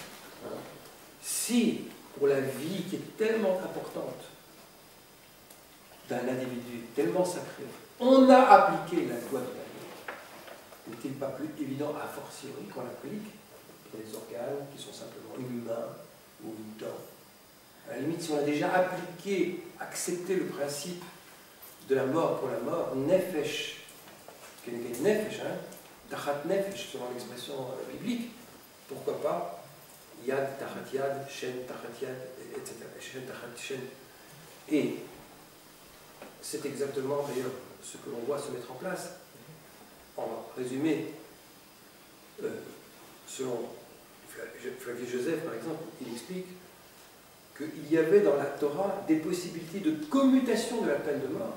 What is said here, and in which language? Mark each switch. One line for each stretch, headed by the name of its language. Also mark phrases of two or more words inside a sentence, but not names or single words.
French: Si, pour la vie qui est tellement importante d'un individu, tellement sacré, on a appliqué la loi du talion, n'est-il pas plus évident, a fortiori, qu'on l'applique pour les organes qui sont simplement une main ou une dent? À la limite, si on a déjà appliqué, accepté le principe de la mort pour la mort,
Hebrew: nefesh, nefesh, tachat nefesh,
French: selon l'expression biblique, pourquoi pas
Hebrew: yad, tachat yad, shen, tachat yad,
French: etc.
Hebrew: Shen, tachat shen.
French: Et c'est exactement d'ailleurs ce que l'on voit se mettre en place. En résumé, selon Flavius Joseph, par exemple, il explique qu'il y avait dans la Torah des possibilités de commutation de la peine de mort.